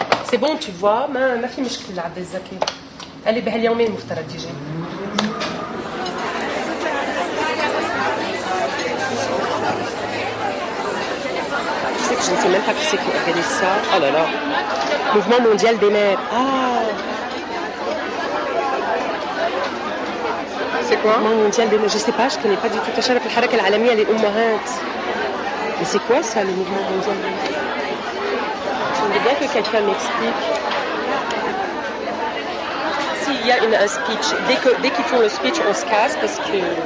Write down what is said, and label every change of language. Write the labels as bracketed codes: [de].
[ar] سي بون تو فوا ما في مشكله عبد الزكي قال لي بهاليومين مفترض يجي [fr] je ne sais même pas qui c'est qui organise ça. Oh là là. Mouvement mondial des mères. Ah. C'est quoi? Mouvement mondial des mères. Je sais pas, je connais pas du tout. [ar] تشارك الحركة العالمية للأمهات. [fr] Mais c'est quoi ça, le mouvement mondial des mères? Je voudrais bien que quelqu'un m'explique. S'il y a un speech, dès qu'ils font le speech, on se casse parce que...